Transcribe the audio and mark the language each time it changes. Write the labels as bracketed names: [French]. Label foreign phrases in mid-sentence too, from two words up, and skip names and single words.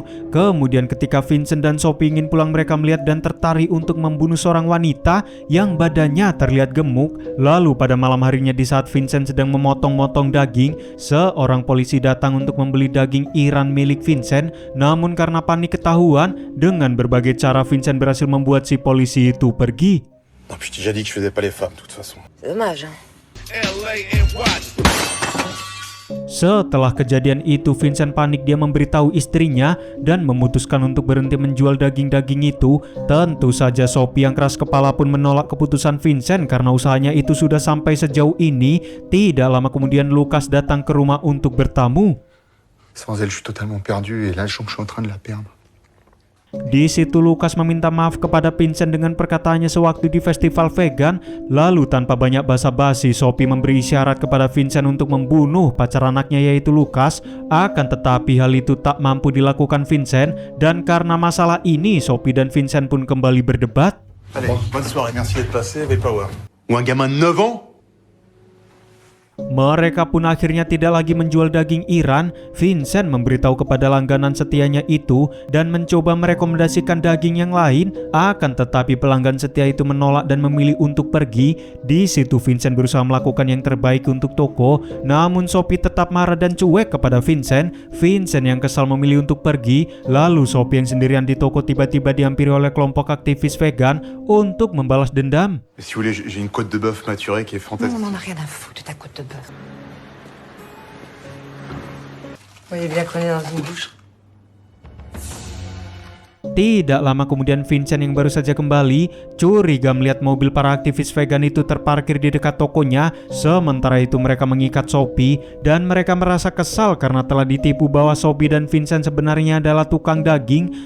[Indonesian] Kemudian ketika Vincent dan Sophie ingin pulang, mereka melihat dan tertarik untuk membunuh seorang wanita yang badannya terlihat gemuk. Lalu pada malam harinya di saat Vincent sedang memotong-motong daging, seorang polisi datang untuk membeli daging Iran milik Vincent. Namun karena panik ketahuan, dengan berbagai cara Vincent berhasil membuat si polisi itu pergi. [French] Non, puis je t'ai déjà dit que je faisais pas les femmes, de toute façon. C'est dommage, hein. LA and Watch. [Indonesian] Setelah kejadian itu, Vincent panik. Dia memberitahu istrinya dan memutuskan untuk berhenti menjual daging-daging itu. Tentu saja Sophie yang keras kepala pun menolak keputusan Vincent karena usahanya itu sudah sampai sejauh ini. Tidak lama kemudian Lucas datang ke rumah untuk bertamu. [French] Sans elle, je suis totalement perdu et là, je sens que je suis en train de la perdre. [Indonesian] Di situ Lucas meminta maaf kepada Vincent dengan perkataannya sewaktu di festival vegan. Lalu tanpa banyak basa-basi, Sophie memberi isyarat kepada Vincent untuk membunuh pacar anaknya yaitu Lucas. Akan tetapi hal itu tak mampu dilakukan Vincent, dan karena masalah ini Sophie dan Vincent pun kembali berdebat. [French] Allez, bonne soirée, merci d'être passé, V-Power. Ou un gamin de 9 ans? [Indonesian] Mereka pun akhirnya tidak lagi menjual daging Iran. Vincent memberitahu kepada langganan setianya itu dan mencoba merekomendasikan daging yang lain. Akan tetapi pelanggan setia itu menolak dan memilih untuk pergi. Di situ Vincent berusaha melakukan yang terbaik untuk toko. Namun Sophie tetap marah dan cuek kepada Vincent. Vincent yang kesal memilih untuk pergi. Lalu Sophie yang sendirian di toko tiba-tiba dihampiri oleh kelompok aktivis vegan untuk membalas dendam. [French] Si vous voulez, j'ai une côte de bœuf maturée qui est fantastique. On en a rien à foutre de ta côte de bœuf. Vous voyez bien qu'on est dans une boucherie. [Indonesian] Tidak lama kemudian Vincent yang baru saja kembali curiga melihat mobil para aktivis vegan itu terparkir di dekat tokonya. Sementara itu mereka mengikat Sophie dan mereka merasa kesal karena telah ditipu bahwa Sophie dan Vincent sebenarnya adalah tukang daging.